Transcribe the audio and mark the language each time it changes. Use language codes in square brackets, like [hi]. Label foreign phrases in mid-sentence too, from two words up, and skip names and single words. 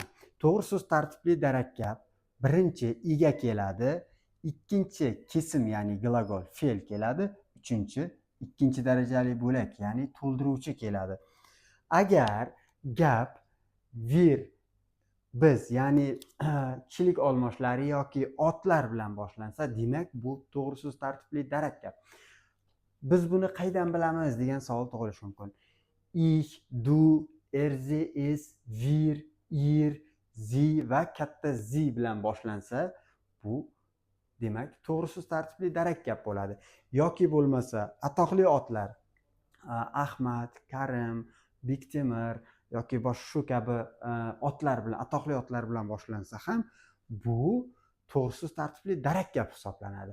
[uz] To'g'ri so'z tartibli darak gap birinchi ega keladi, ikkinchi kesim ya'ni glagol fe'l keladi, uchinchi ikkinchi darajali bo'lak ya'ni to'ldiruvchi keladi. Agar gap vir, biz ya'ni kishilik olmoshlari yoki otlar bilan boshlansa, demak bu to'g'ri so'z tartibli darak gap. Biz buni qaydan bilamiz degan savol tug'ilishi mumkin. [de] Ich, du, sie, es, wir, ihr, sie [uz] va katta zi bilan boshlansa, bu demak to'g'ri so'z tartibli darak gap bo'ladi. Yoki bo'lmasa atoqli otlar, Ahmad, Karim, Bektemir yoki boshqa shu kabi otlar bilan, atoqli otlar bilan boshlansa ham bu to'g'ri so'z tartibli darak gap hisoblanadi.